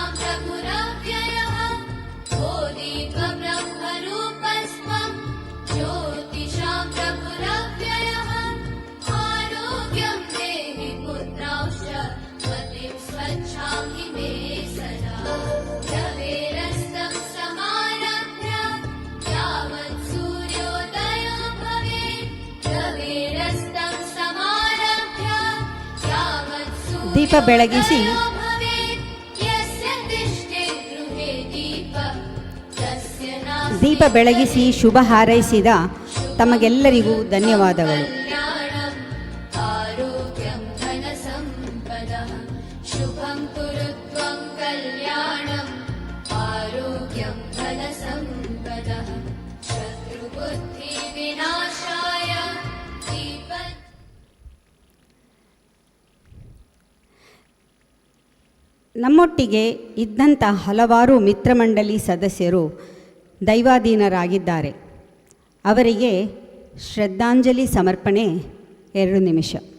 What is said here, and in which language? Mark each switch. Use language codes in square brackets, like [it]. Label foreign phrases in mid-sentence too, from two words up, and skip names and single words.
[sa] प्रभुरव्ययः ओ दीपब्रह्मरूपस्त्वं ज्योतिषां प्रभुरव्ययः आरोग्यं देहि पुत्रांश्च मतिं स्वच्छां हि मे सदा रवेरस्तं समारभ्य यावत् सूर्योदयो भवेत् रवेरस्तं समारभ्य यावत् [kn] ದೀಪ ಬೆಳಗಿಸಿ [sa] सूर्योदयो भवेत् यस्य तिष्ठे गृहे दीपः तस्य नास्ति [kn] ದೀಪ ಬೆಳಗಿಸಿ ಶುಭ ಹಾರೈಸಿದ ತಮಗೆಲ್ಲರಿಗೂ ಧನ್ಯವಾದಗಳು. [sa] कल्याणम् आरोग्यं धनसम्पदः शुभं कुरु त्वं कल्याणम् आरोग्यं धनसम्पदः शत्रुबुद्धिविनाशाय दीप [kn] ನಮ್ಮೊಟ್ಟಿಗೆ ಇದ್ದಂಥ ಹಲವಾರು ಮಿತ್ರಮಂಡಳಿ ಸದಸ್ಯರು ದೈವಾಧೀನರಾಗಿದ್ದಾರೆ. ಅವರಿಗೆ ಶ್ರದ್ಧಾಂಜಲಿ ಸಮರ್ಪಣೆ 2 ನಿಮಿಷ.